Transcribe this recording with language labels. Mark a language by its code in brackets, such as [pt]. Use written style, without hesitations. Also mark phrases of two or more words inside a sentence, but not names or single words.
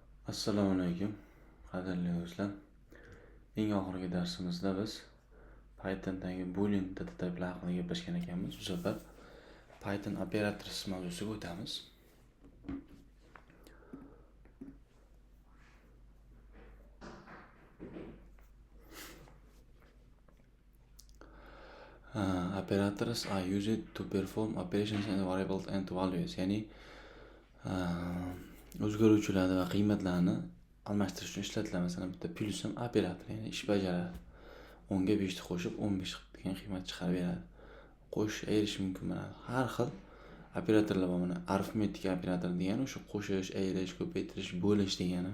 [uz] Assalomu alaykum, qadrli do'stlar. Eng oxirgi darsimizda biz Pythondagi [en] boolean data typelar [uz] haqida gaplashgan ekanmiz. Bu safar Python operators mavzusiga o'tamiz. [en] Operators are used to perform operations and variables and values, [uz] ya'ni o'zgaruvchilarni va qiymatlarni almashtirish uchun ishlatiladi. Masalan, bitta plus ham operator, ya'ni ish bajaradi. 10 ga 5 ni qo'shib 15 degan qiymat chiqarib beradi. Qo'shish, ayirish mumkin bo'ladi. Har xil operatorlar bor. Mana arifmetik operator degani o'sha qo'shish, ayirish, ko'paytirish, bo'lish degani.